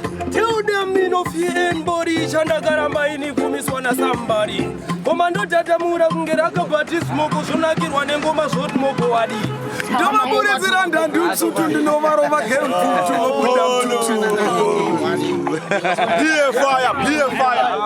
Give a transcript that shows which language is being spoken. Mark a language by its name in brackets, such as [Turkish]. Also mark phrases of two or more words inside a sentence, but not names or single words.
[English] Tell them me no fear anybody, [Shona] chandakaramba ini kumiswa na somebody. Ngoma ndotatamura kunge rakabati smoko, zvonakirwa nengoma zvoti moko wadi. Ndovaburidzira ndandu msutu, ndinovarova game mfutu, vobuda mtutu. [English] Be a fire, be a fire.